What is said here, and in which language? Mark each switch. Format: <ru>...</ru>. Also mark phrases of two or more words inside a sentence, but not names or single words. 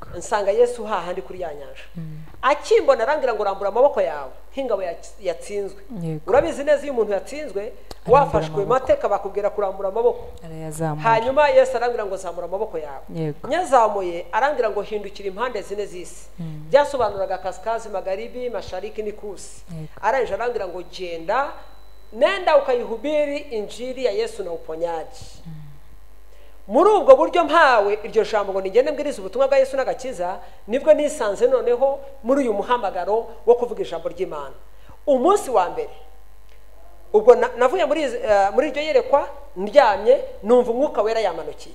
<rw>Nsanga Yesu hahandi kuri ya nyanja. Akimbona arangira ngo rambura amaboko yawe nk'ingabo yatsinzwe. Urabizi neza iyo umuntu yatsinzwe wafashwe mateka bakubwira kurambura amaboko. Hanyuma Yesu arangira ngo zamura amaboko yawe. Nyazamuye arangira ngo hindukira impande zine z'isi. Byasobanuraga</rw> <sw>kaskazi, magharibi, mashariki</sw> <rw>n'ikusi. Aranje arangira ngo genda,</rw> <sw>nenda ukayihubiri injili ya Yesu na uponyaji.</sw> <rw>Muri ubwo buryo mpawe iryo jambo ngo nigende mbwiriza ubutumwa bwa Yesu n'agakiza, nibwo nisanze noneho muri uyu muhamagaro wo kuvuga ijambo ry'Imana. Umunsi wa mbere ubwo navuye muri iryo yerekwa, ndyamye numva umwuka wera yamanukiye.</rw>